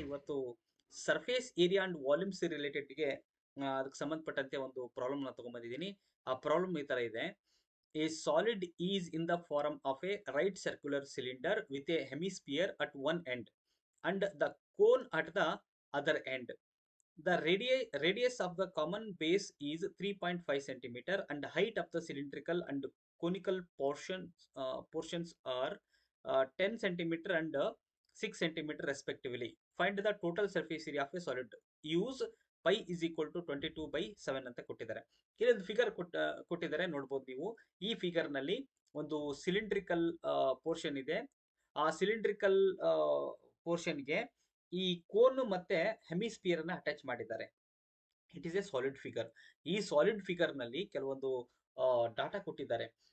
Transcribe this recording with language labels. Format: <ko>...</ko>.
<kn>ಇವತ್ತು surface area and volumes ರಿಲೇಟೆಡ್ಗೆ ಅದಕ್ಕೆ ಸಂಬಂಧಪಟ್ಟಂತೆ ಒಂದು ಪ್ರಾಬ್ಲಮ್ ನ ತಗೊಂಡ್ಬಂದಿದ್ದೀನಿ. ಆ ಪ್ರಾಬ್ಲಮ್ ಈ ತರ ಇದೆ:</kn> <en>A solid is in the form of a right circular cylinder with a hemisphere at one end and the cone at the other end. The radius of the common base is 3.5 centimeter and height of the cylindrical and conical portions are 10 centimeter and 6 centimeter respectively. Find the total surface area of a solid. Use pi is equal to 22/7</en> <kn>ಅಂತ ಕೊಟ್ಟಿದ್ದಾರೆ. ಇಲ್ಲೊಂದು figure ಕೊಟ್ಟಿದ್ದಾರೆ, ನೋಡ್ಬೋದು ನೀವು. ಈ figure ನಲ್ಲಿ ಒಂದು cylindrical portion ಇದೆ. ಆ ಸಿಲಿಂಡ್ರಿಕಲ್ ಪೋರ್ಷನ್ಗೆ ಈ ಕೋನ್ ಮತ್ತೆ ಹೆಮಿಸ್ಪಿಯರ್ ಅನ್ನ ಅಟ್ಯಾಚ್ ಮಾಡಿದ್ದಾರೆ.</kn> <en>It is a solid figure.</en> <kn>ಈ ಸಾಲಿಡ್ ಫಿಗರ್ ನಲ್ಲಿ ಕೆಲವೊಂದು ಡಾಟಾ ಕೊಟ್ಟಿದ್ದಾರೆ.</kn>